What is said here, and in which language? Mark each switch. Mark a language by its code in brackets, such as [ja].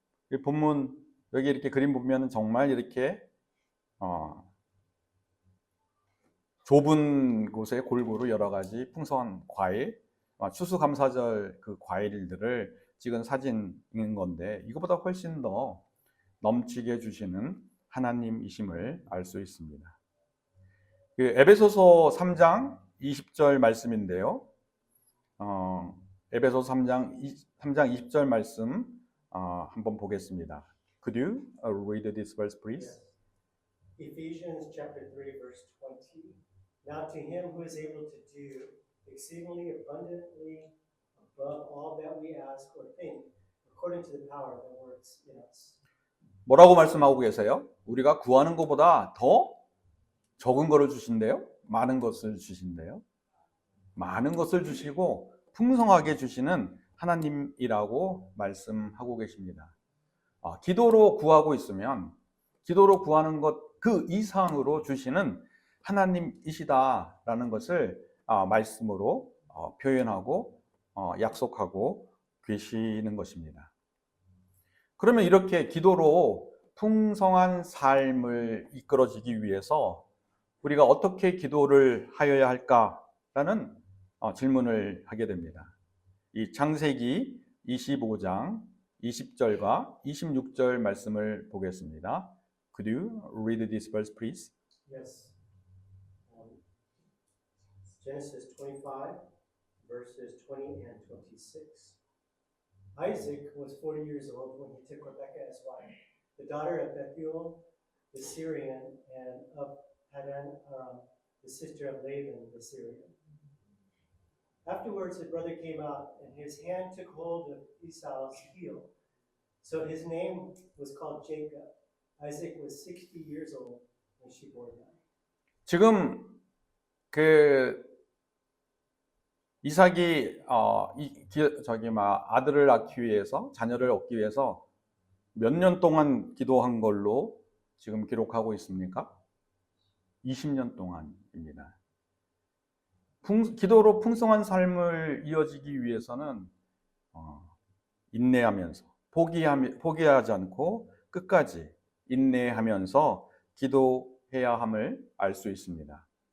[ko] 이 본문 여기 이렇게 그림 보면 정말 이렇게 좁은 곳에 골고루 여러 가지 풍성한 과일, 추수감사절 그 과일들을 찍은 사진인 건데, 이거보다 훨씬 더 넘치게 주시는 하나님이심을 알 수 있습니다. 에베소서 3장 20절 말씀인데요. 에베소서 3장 20절 말씀 한번 보겠습니다. [en] Could you read this verse, please? Yes. Ephesians chapter 3, verse 20. Now to him who is able to do exceedingly abundantly above all that we ask or think, according to the power that works in us. 뭐라고 말씀하고 계세요? 우리가 구하는 것보다 더 적은 것을 주신대요? 많은 것을 주신대요? 많은 것을 주시고 풍성하게 주시는 하나님이라고 말씀하고 계십니다. 기도로 구하고 있으면 기도로 구하는 것 그 이상으로 주시는 하나님이시다라는 것을 말씀으로 표현하고 약속하고 계시는 것입니다. 그러면 이렇게 기도로 풍성한 삶을 이끌어지기 위해서 우리가 어떻게 기도를 하여야 할까라는 질문을 하게 됩니다. 이 창세기 25장 20절과 26절 말씀을 보겠습니다. Could you read this verse, please? Yes. Genesis 25, verses 20 and 26. Isaac was 40 years old when he took Rebekah as wife, the daughter of Bethuel the Syrian, and of Paddan Aram, the sister of Laban the Syrian. Afterwards, his brother came out, and his hand took hold of Esau's heel. So his name was called Jacob. Isaac was 60 years old when she bore him. [ko] 지금 이삭이 아들을 낳기 위해서, 자녀를 얻기 위해서 몇 년 동안 기도한 걸로 지금 기록하고 있습니까? 20년 동안입니다. 기도로 풍성한 삶을 이어지기 위해서는 인내하면서 포기하지 않고 끝까지 인내하면서 기도해야 함을 알 수 있습니다.